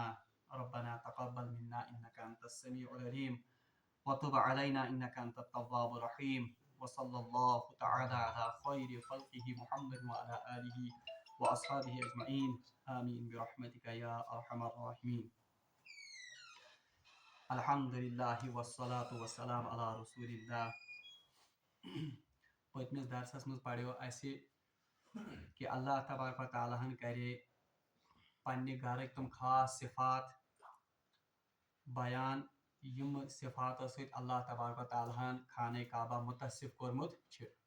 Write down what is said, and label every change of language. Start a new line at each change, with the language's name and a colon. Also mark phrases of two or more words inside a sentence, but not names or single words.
Arabic: ربنا تقبل منا إنك أنت السميع العليم وتب علينا إنك أنت التواب الرحيم. وصلى الله تعالى على خير خلقه محمد وعلى آله وأصحابه أجمعين آمين برحمتك يا أرحم الراحمين. الحمد لله والصلاة والسلام على رسول الله.
Kashmiri: پتمس درسس مز پڑھو اسہ کہ
Arabic: اللہ تبارک و تعالیٰ
Kashmiri: ہن کرے پنہ گھرک تم خاص صفات بیان یم صفاتو سۭتۍ
Arabic: اللہ تبارک و تعالیٰ
Kashmiri: ہن خانہ کعبہ متصف کورمت چھ.